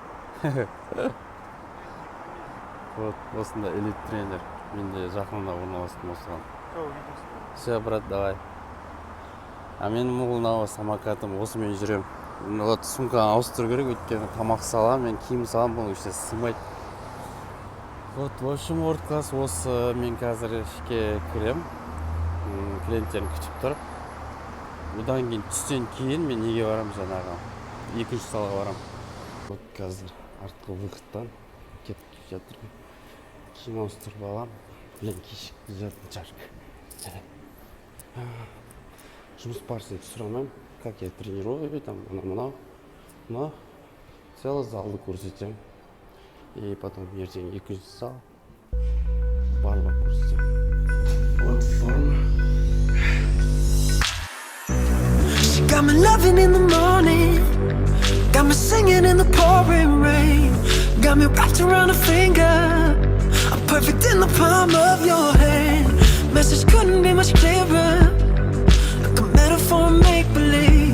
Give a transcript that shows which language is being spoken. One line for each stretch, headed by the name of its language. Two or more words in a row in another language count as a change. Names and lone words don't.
Kazakh: Вот, осында элит тренер. Мен де жақында орналастым осыған.
Russian: Все, брат, давай.
Kazakh: А мен мынау самокатым, осымен жүрем. Вот сумканы ауыстыру керек, өйткені тамақ салам, мен киім салам, бұның ішіне сыймайды.
Russian: Вот, в общем,
Kazakh: World Class осы мен қазір ішке кірем. Клиенттерін күтіп тұр. Одан кейін түстен кейін мен неге барам жаңағы? Екінші салға барам. Вот қазір артқы выходтан кетіп жатырмын. Киім ауыстырып алам. Блин, кешікті жатыр. Жұмыс барысын сұрамаймын.
Russian: Как я тренирую, там, но целый
Kazakh: залды көрсетем.
Russian: И потом
Kazakh: ертең екінші зал. Барлық көрсетем. Вот форма.
English: Got me loving in the morning, got me singing in the pouring rain, got me wrapped around a finger, I'm perfect in the palm of your hand. Message couldn't be much clearer, like a metaphor, make-believe.